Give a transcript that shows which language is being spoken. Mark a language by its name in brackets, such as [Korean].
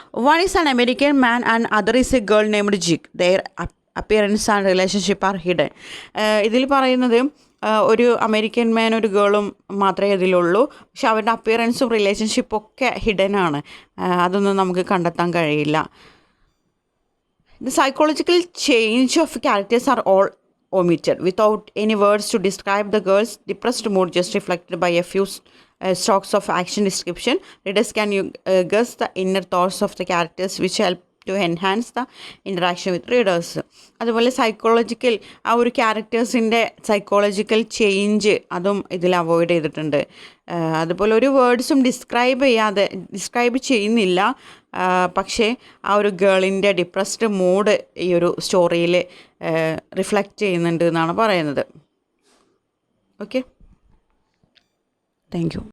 [English] One is an American man and other is a girl named Jig. Their appearance and relationship are hidden. [Malayalam] ഇതിൽ പറയുന്നത് ഒരു American മാൻ, ഒരു ഗേളും മാത്രമേ ഇതിലുള്ളൂ. പക്ഷെ അവരുടെ അപ്പിയറൻസും റിലേഷൻഷിപ്പും ഒക്കെ ഹിഡൻ ആണ്. അതൊന്നും നമുക്ക് കണ്ടെത്താൻ കഴിയില്ല. [English] The psychological change of characters are all omitted. Without any words to describe the girl's depressed mood, just reflected by a few strokes of action description, readers can guess the inner thoughts of the characters, which help to enhance the interaction with readers. [Malayalam] അതുപോലെ psychological ആ ഒരു ക്യാരക്ടേഴ്സിൻ്റെ psychological change അതും ഇതിൽ avoid ചെയ്തിട്ടുണ്ട്. അതുപോലെ ഒരു വേർഡ്സും describe ചെയ്യുന്നില്ല, പക്ഷേ ആ ഒരു ഗേളിൻ്റെ ഡിപ്രസ്ഡ് മൂഡ് ഈ ഒരു സ്റ്റോറിയിൽ റിഫ്ലക്റ്റ് ചെയ്യുന്നുണ്ട് എന്നാണ് പറയുന്നത്. [English] Okay, thank you.